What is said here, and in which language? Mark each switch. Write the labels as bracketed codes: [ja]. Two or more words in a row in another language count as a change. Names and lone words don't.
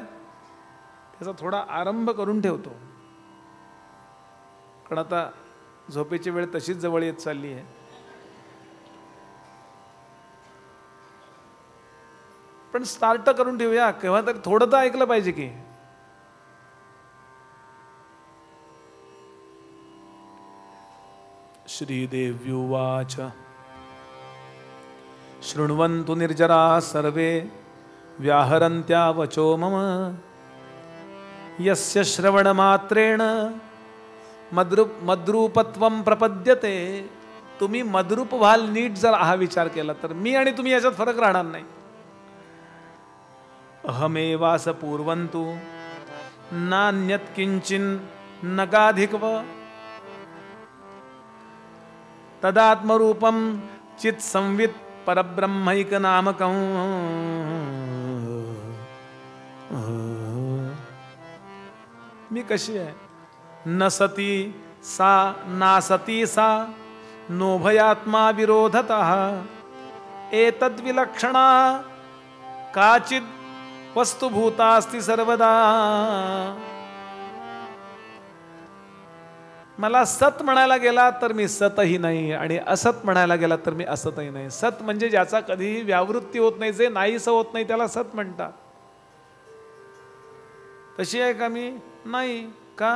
[mr] त्याचा थोडा आरंभ करून ठेवतो, कारण आता झोपेची वेळ तशीच जवळ येत चालली आहे. पण स्टार्ट करून ठेवूया. केव्हा तरी थोडं तर ऐकलं पाहिजे की. [sa] श्रीदेव्युवाच शृण्वन्तु निर्जरा सर्वे व्याहरन्त्या वचो मम यस्य श्रवणमात्रेण मद्रूपत्वं प्रपद्यते. [mr] तुम्ही मद्रूप व्हाल नीट जर हा विचार केला तर मी आणि तुम्ही याच्यात फरक राहणार नाही. [sa] अहमेवास पूर्वन्तु नान्यत् किंचिन नगाधिकव तदात्मरूपम चित् संवित् परब्रह्मैक नामकं [mr] मी कशी आहे. [sa] न सती सा नासती सा नोभयात्मा विरोधतः एतद्विलक्षणा काचित् वस्तुभूतास्ति सर्वदा. [mr] मला सत म्हणायला गेला तर मी सतही नाही आणि असत म्हणायला गेला तर मी असतही नाही. सत म्हणजे ज्याचा कधीही व्यावृत्ती होत नाही, जे नाहीसं होत नाही त्याला सत म्हणतात. तशी आहे का मी? नाही. का?